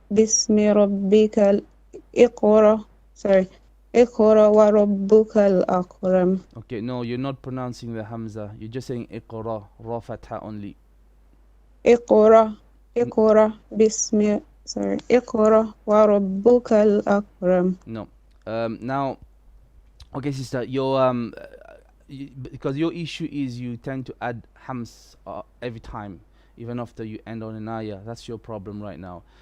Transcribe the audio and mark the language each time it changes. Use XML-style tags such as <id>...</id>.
<ar>بسم ربك اقرأ</ar> <en>sorry</en> <ar>اقرأ وربك الأكرم.</ar> <en>Okay, no, you're not pronouncing the hamza. You're just saying iqra, ra fatha only.</en> <ar>اقرأ اقرأ بسم</ar> <en>sorry</en> <ar>اقرأ وربك الأكرم.</ar> <en>No. Now, okay, sister, your because your issue is you tend to add hams every time, even after you end on an ayah. That's your problem right now.</en>